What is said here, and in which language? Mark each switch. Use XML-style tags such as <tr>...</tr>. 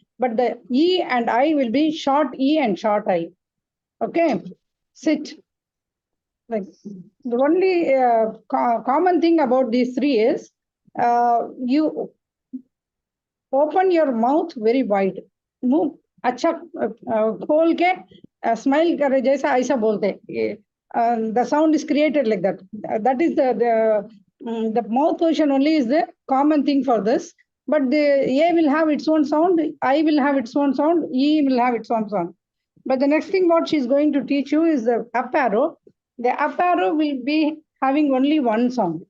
<en>But the E and I will be short E and short I. Okay, sit. Like the only common thing about these three is you open your mouth very wide.</en> <hi>मुंह अच्छा खोल के smile करे जैसा ऐसा बोलते हैं.</hi> <en>The sound is created like that. That is the mouth position only is the common thing for this. But the A will have its own sound, I will have its own sound, E will have its own sound. But the next thing what she's going to teach you is the up arrow. The up arrow will be having only one sound.</en>